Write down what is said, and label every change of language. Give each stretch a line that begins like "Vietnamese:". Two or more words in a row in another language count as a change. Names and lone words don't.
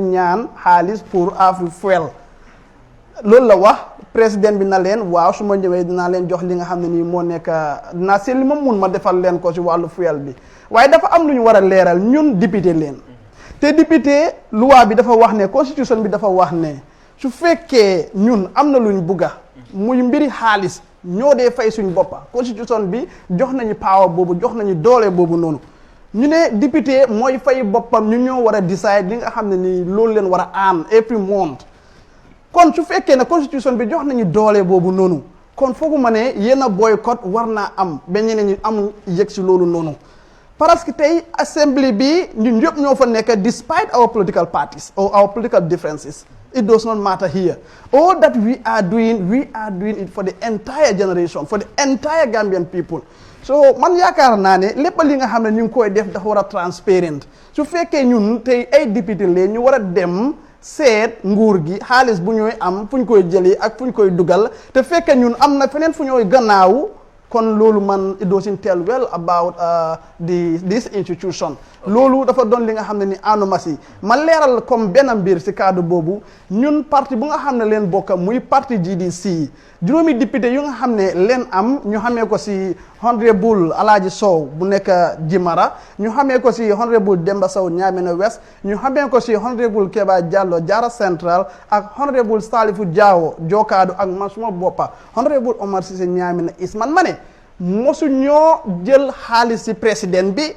Wolof: ñaan xaalis pour Afri Fuel loolu la wax président bi na leen waaw su ma ñëwee dinaa leen jox li nga xam ne nii moo nekk dinaa seet li ma mun ma defal leen ko si wàllu fuel bi waaye dafa am lu ñu war a leeral ñun député leen te député loi bi dafa wax ne constitution bi dafa wax ne su fekkee ñun am na luñ bugga muy mbiri xaalis ñoo dee fay suñ boppa constitution bi jox nañu power boobu jox nañu doole boobu noonu ñu ne député mooy fay boppam ñu ñoo war a decide li nga xam ne nii loolu leen war a am
English: every month
Wolof: kon su fekkee ne constitution bi jox nañu doole boobu noonu kon foogu ma ne yenn boycott war naa am ba ñeneen ñi amul yëg si loolu noonu
French: parce que
Wolof: tey assembly bi ñun ñëpp ñoo fa nekk
English: despite our political parties or our political differences it does not matter here all that we are doing it for the entire generation for the entire Gambian people so
Wolof: man yaakaar naa ne lépp li nga xam ne ñu ngi koy def dafa war a transparent su fekkee ñun tey ay député leen ñu war a dem seet nguur gi xaalis bu ñooy am fu ñu koy jëlee ak fu ñu koy dugal te fekkee ñun am na feneen fu ñooy gannaaw kon loolu man
English: it doesn't tell well about this institution
Wolof: loolu dafa doon li nga xam ne ni anomalie ma leeral comme benn mbir si cadre boobu ñun parti bu nga xam ne leen bokk muy parti GDC juróomi député yu nga xam ne leen am ñu xamee ko si honorable Alhaji Sow bu nekk Jimara ñu xamee ko si honorable Demba Sow Ñaamena West ñu xamee ko si honorable Keba Diallo Jara Central ak honorable Salifu Diawo Jokaadu ak man suma boppa honorable Omar Cissé Ñaamena East man ma ne mosu ñoo jël xaalis si président bi